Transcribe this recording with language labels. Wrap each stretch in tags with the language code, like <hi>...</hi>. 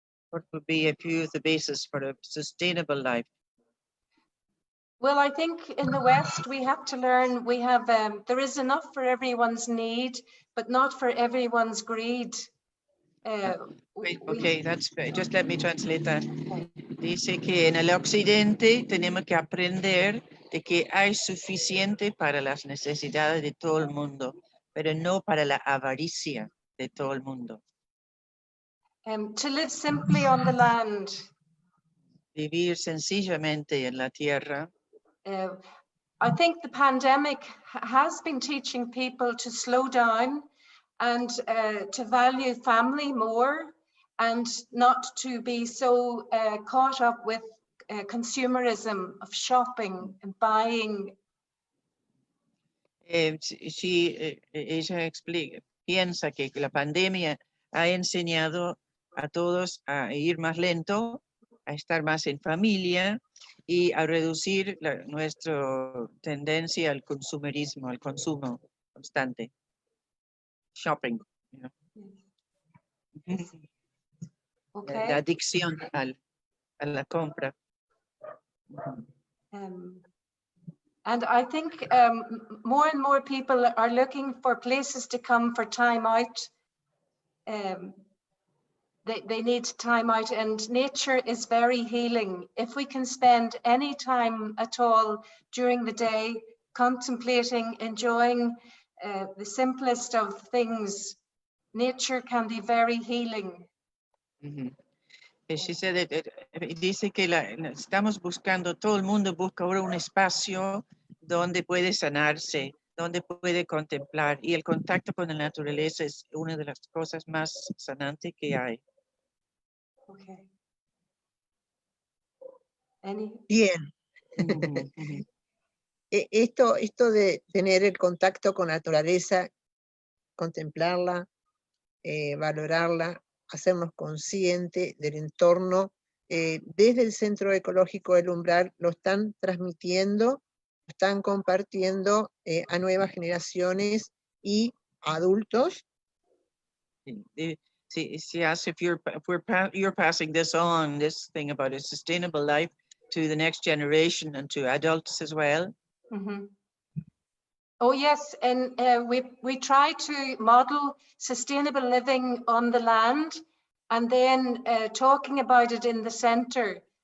<en>What would be a few of the basis for a sustainable life? Well, I think in the West we have to learn, we have, there is enough for everyone's need, but not for everyone's greed. Okay, that's just let me translate that.</en> <es>Dice que en el occidente tenemos que aprender de que hay suficiente para las necesidades de todo el mundo, pero no para la avaricia de todo el mundo.</es> <en>To live simply on the land.</en> <es>Vivir sencillamente en la tierra.</es> <en>I think the pandemic has been teaching people to slow down and to value family more and not to be so caught up with consumerism of shopping and buying.</en> <es>Ella piensa que la pandemia ha enseñado a todos a ir más lento, a estar más en familia y a reducir nuestra tendencia al consumerismo, al consumo constante.</es> <en>Shopping. Okay.</en> <es>La adicción a la compra.</es> <en>And I think more and more people are looking for places to come for time out. They need time out, and nature is very healing. If we can spend any time at all during the day contemplating, enjoying the simplest of things, nature can be very healing.</en> <es>Dice que estamos buscando, todo el mundo busca ahora un espacio donde puede sanarse, donde puede contemplar, y el contacto con la naturaleza es una de las cosas más sanantes que hay. Okay. Bien. Esto de tener el contacto con la naturaleza, contemplarla, valorarla, hacernos conscientes del entorno, desde el Centro Ecológico del Umbral lo están transmitiendo, lo están compartiendo a nuevas generaciones y adultos.</es> <en>She asks if you're passing this on, this thing about a sustainable life, to the next generation and to adults as well. Mm-hmm. Oh yes, and we try to model sustainable living on the land, and then talking about it in the center.</en>